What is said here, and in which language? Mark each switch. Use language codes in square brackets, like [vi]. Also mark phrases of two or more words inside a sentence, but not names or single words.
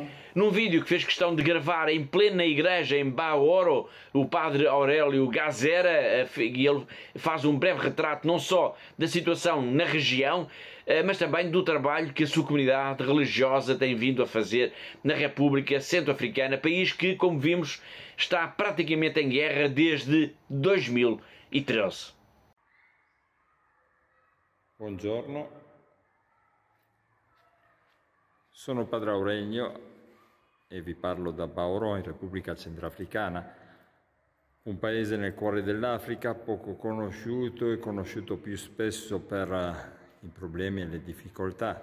[pt] Num vídeo que fez questão de gravar em plena igreja em Baoro, o padre Aurélio Gazera, e ele faz um breve retrato não só da situação na região, mas também do trabalho que a sua comunidade religiosa tem vindo a fazer na República Centro-Africana, país que, como vimos, está praticamente em guerra desde 2013. [it] Buongiorno. Sono padre Aurelio e vi parlo da Baoro, in Repubblica Centrafricana, un paese nel cuore dell'Africa, poco conosciuto e conosciuto più spesso per i problemi e le difficoltà.